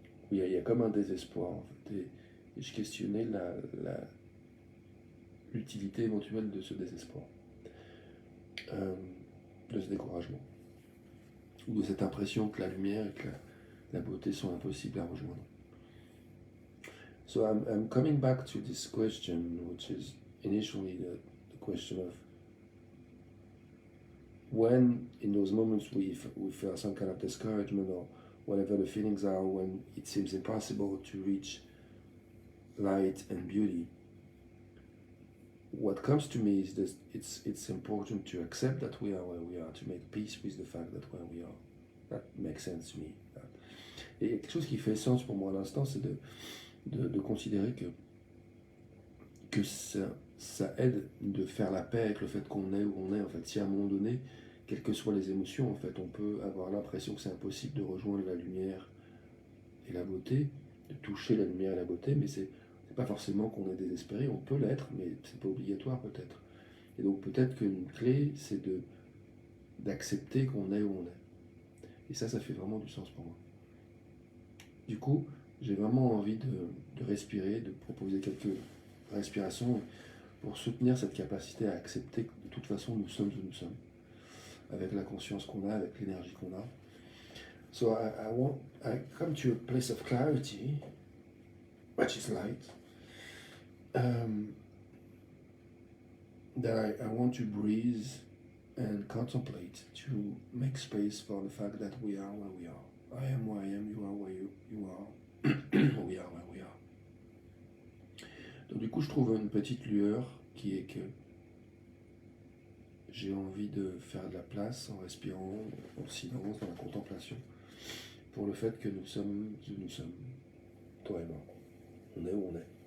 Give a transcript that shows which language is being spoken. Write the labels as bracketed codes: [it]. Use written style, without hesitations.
[fr] Où il y a comme un désespoir, en fait. Et je questionnais l'utilité éventuelle de ce désespoir, de ce découragement, ou de cette impression que la lumière et que la beauté sont impossibles à rejoindre. [en] So I'm coming back to this question, which is initially the question of when, in those moments, we feel some kind of discouragement or whatever the feelings are, when it seems impossible to reach light and beauty. What comes to me is that it's important to accept that we are where we are, to make peace with the fact that where we are. That makes sense to me. [fr] Et quelque chose qui fait sens pour moi à l'instant, c'est de considérer que ça aide de faire la paix avec le fait qu'on est où on est. En fait, si à un moment donné, quelles que soient les émotions, en fait, on peut avoir l'impression que c'est impossible de rejoindre la lumière et la beauté, de toucher la lumière et la beauté, mais c'est pas forcément qu'on est désespéré, on peut l'être, mais c'est pas obligatoire peut-être. Et donc peut-être qu'une clé, c'est d'accepter qu'on est où on est. Et ça fait vraiment du sens pour moi. Du coup, j'ai vraiment envie de respirer, de proposer quelques respirations pour soutenir cette capacité à accepter que de toute façon nous sommes où nous sommes, avec la conscience qu'on a, avec l'énergie qu'on a. [en] So I come to a place of clarity, which is light, that I want to breathe and contemplate, to make space for the fact that we are where we are. I am where I am, you are where you are, we are where we are. [fr] Donc du coup, je trouve une petite lueur qui est que j'ai envie de faire de la place en respirant, en silence, dans la contemplation, pour le fait que nous sommes où nous sommes, toi et moi. On est où on est.